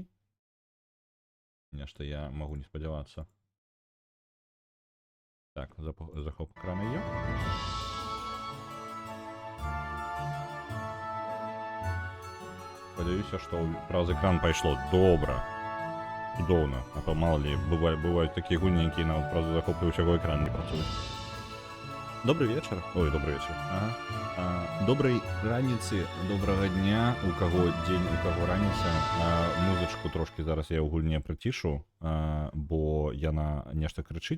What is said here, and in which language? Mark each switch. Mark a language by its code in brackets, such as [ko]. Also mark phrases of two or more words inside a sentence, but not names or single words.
[be] Нешта я магу не спадзявацца. Так, захоп экрана є. Спадзяюся, што праз экран пайшло. Добра. Цудоўна. [ru] А то мало ли, [be] бываюць такія гульні, якія нават праз захоп усяго экрана не працуюць. Добрый вечар. Ой, добрый вечар. Ага. Добрай раніцы, добрага дня, у каго дзень, у каго раніца. Музычку трошкі зараз я ў гульне прыцішу, бо яна нешта крычыць.